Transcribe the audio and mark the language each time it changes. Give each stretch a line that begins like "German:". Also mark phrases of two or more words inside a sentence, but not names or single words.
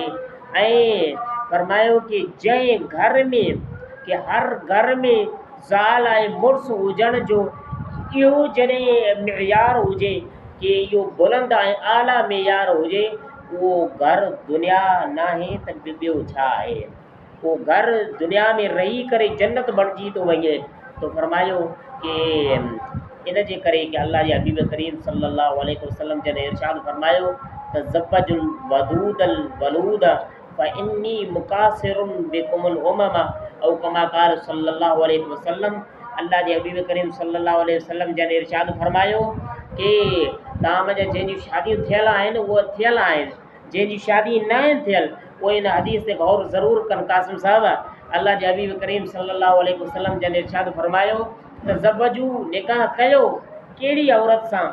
Sindhi: ऐं फरमायो कि जंहिं घर में कि हर घर में ज़ाल ऐं मुड़ुस हुजण जो इहो जॾहिं मयार हुजे कि इहो बुलंद ऐं आला मयार हुजे, उहो घर दुनिया नाहे त ॿियो छा आहे। उहो घर दुनिया में रही करे जन्नत बणिजी थो वञे। तो फरमायो कि इन जे करे कि अल्लाह जे हबीब करीम
Arabic: صلى الله عليه وسلم
Sindhi: जॾहिं इरशाद फरमायो त
Arabic: تزوجوا الودود الولود فإني مكاثر بكم الأمم أو كما قال صلى الله عليه وسلم.
Sindhi: अल्लाह जे हबीब करीम
Arabic: صلى الله عليه وسلم
Sindhi: जॾहिं इरशाद फरमायो कि तव्हां मुंहिंजा जंहिंजी शादियूं थियल आहिनि उहे थियल आहिनि, जंहिंजी शादी न आहिनि थियल उहे इन हदीस ते गौर ज़रूरु कनि। कासिम साहिबु, अल्लाह जे हबीब करीम
Arabic: صلى الله عليه وسلم
Sindhi: जॾहिं इरशाद फरमायो त ज़बजू निकाह कयो कहिड़ी औरत सां।